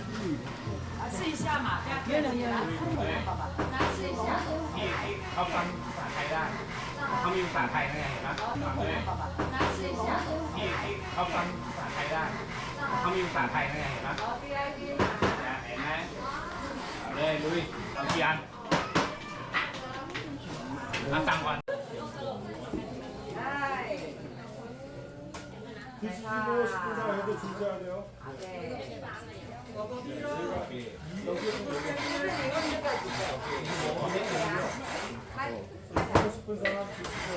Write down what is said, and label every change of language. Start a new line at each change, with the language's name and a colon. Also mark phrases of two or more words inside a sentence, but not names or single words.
Chinese: 试一下嘛，不要客气啦。拿试一下。
Thai: เขาฟังภาษาไทยได้เขามีภาษาไทยไงเห็นปะ
Chinese: 拿试一下。
Thai: เขาฟังภาษาไทยได้เขามีภาษาไทยไงเห็นปะเห็นไหมเอาเลยลุยเอากี่อันเอาสั่งก่อน
Korean: 드시고 싶은 사람 해도 주셔야 돼요. 먹고 싶은 사람 드시고요.